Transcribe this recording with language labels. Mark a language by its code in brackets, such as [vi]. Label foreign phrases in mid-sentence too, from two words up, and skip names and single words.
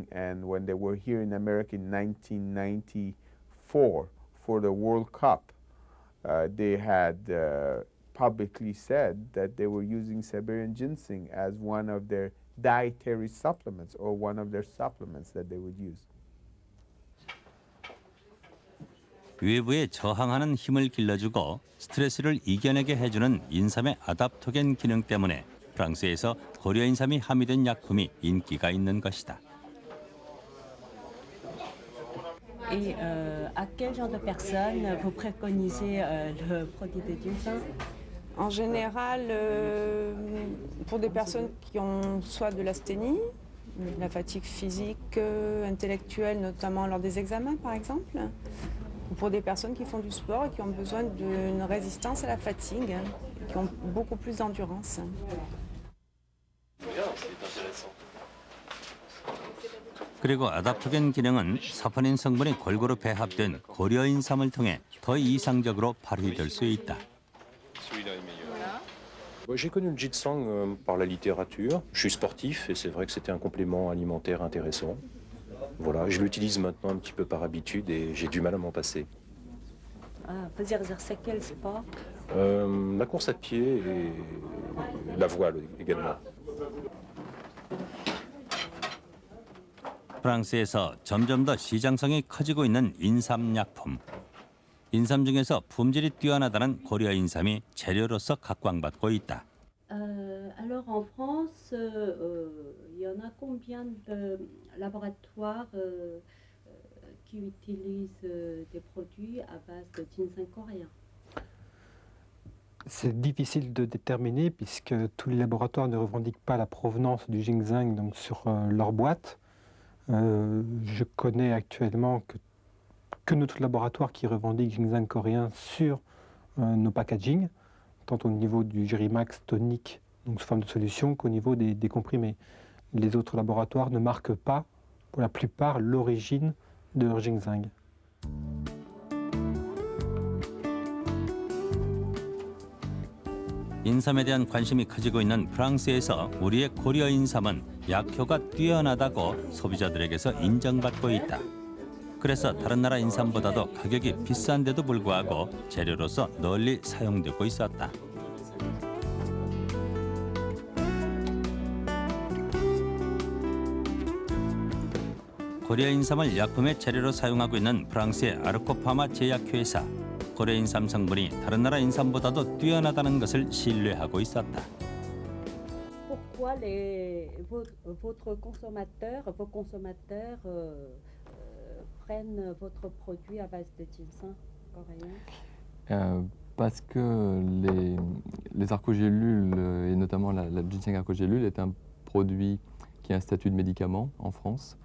[en] And when they were here in America in 1994 for the World Cup, they had publicly said that they were using Siberian ginseng as one of their dietary supplements or one of their supplements that they would use. [ko] 외부에 저항하는 힘을 길러주고 스트레스를 이겨내게 해주는 인삼의 아답토겐 기능 때문에 프랑스에서 고려 인삼이 함유된 약품이 인기가 있는 것이다. [fr] Et à quel genre de personnes vous préconisez le produit de ginseng? En général, pour des personnes qui ont soit de l'asthénie, de la fatigue physique, intellectuelle, notamment lors des examens par exemple, ou pour des personnes qui font du sport et qui ont besoin d'une résistance à la fatigue, et qui ont beaucoup plus d'endurance. [ko] 그리고 아답토겐 기능은 사포닌 성분이 골고루 배합된 고려 인삼을 통해 더 이상적으로 발휘될 수 있다. [fr] J'ai connu le ginseng par la littérature. Je suis sportif et c'est vrai que c'était un complément alimentaire intéressant. Voilà, je l'utilise maintenant un petit peu par habitude et j'ai du mal à m'en passer. Vous exercez quel sport? La course à pied et la voile également. [ko] 프랑스에서 점점 더 시장성이 커지고 있는 인삼 약품. 인삼 중에서 품질이 뛰어나다는 고려 인삼이 재료로서 각광받고 있다. [fr] Alors en France, il y en a combien de laboratoires qui utilisent des produits à base de ginseng coréen? C'est difficile de déterminer puisque tous les laboratoires ne revendiquent pas la provenance du ginseng donc sur leur boîte. Je connais actuellement que notre laboratoire qui revendique ginseng coréen sur nos packaging, tant au niveau du Gerimax tonique, donc sous forme de solution, qu'au niveau des comprimés. Les autres laboratoires ne marquent pas, pour la plupart, l'origine de leur ginseng. [ko] 인삼에 대한 관심이 커지고 있는 프랑스에서 우리의 고려 인삼은 약효가 뛰어나다고 소비자들에게서 인정받고 있다. 그래서 다른 나라 인삼보다도 가격이 비싼데도 불구하고 재료로서 널리 사용되고 있었다. 고려 인삼을 약품의 재료로 사용하고 있는 프랑스의 아르코파마 제약회사. 고려 인삼 성분이 다른 나라 인삼보다도 뛰어나다는 것을 신뢰하고 있었다. [fr] Pourquoi vos consommateurs prennent votre produit à base de ginseng coréen? Parce que les arcogélules, et notamment la ginseng arcogélule, est un produit qui a un statut de médicament en France.